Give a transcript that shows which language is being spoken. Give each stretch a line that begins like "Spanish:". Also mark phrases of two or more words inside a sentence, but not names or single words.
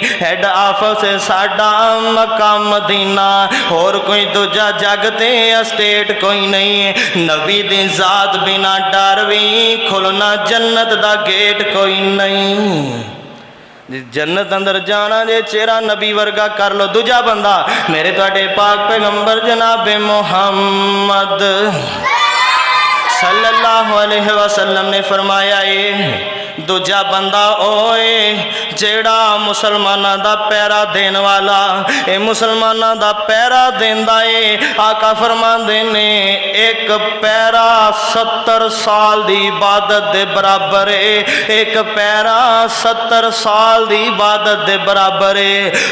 English: head office
Punjabi: ہے ساڈا مکہ مدینہ، ہور کوئی دوجا جگ تے سٹیٹ کوئی نہیں. نبی دی ذات بنا ڈر بھی کھلنا جنت دا گیٹ کوئی نہیں. جنت اندر جانا جے چہرہ نبی ورگا کر لو. دوجا بندہ میرے تہاڈے پاک پیغمبر جناب محمد
Arabic: صلى الله عليه وسلم
Punjabi: نے فرمایا ہے، دوجا بندہ اوئے جیہڑا مسلماناں دا پہرہ دین والا، اے مسلماناں دا پہرہ دیندا ہے. آقا فرماندے نے ایک پہرہ 70 سال دی عبادت دے برابر ہے، ایک پہرہ 70 سال دی عبادت دے برابر ہے.